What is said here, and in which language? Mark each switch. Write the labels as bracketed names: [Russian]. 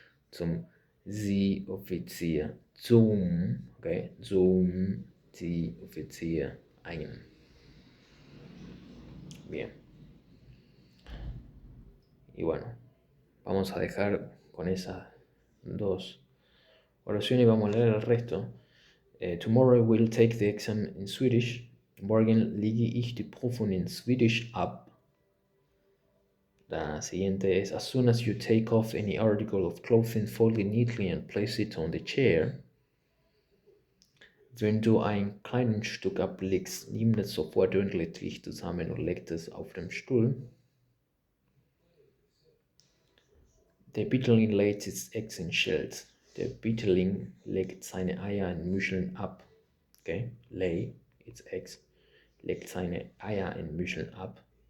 [German] Zum Seeoffizier, okay, zum Seeoffizier eignen. [Spanish] Bien. Y bueno, vamos a dejar con esas dos oraciones y vamos a leer el resto. [English] Tomorrow I will take the exam in Swedish. [German] Morgen lege ich die Prüfung in Swedish ab. [Spanish] La siguiente es: [English] as soon as you take off any article of clothing, fold it neatly and place it on the chair. [German] Wenn du ein Kleidungsstück ablegst, nimm es sofort ordentlich zusammen und leg es auf den Stuhl. Der Bitterling legt [English] its eggs in shells. [German] Der Bitterling legt seine Eier in Muscheln ab. [English] Okay, lay its eggs. [German] Legt seine Eier in Muscheln ab.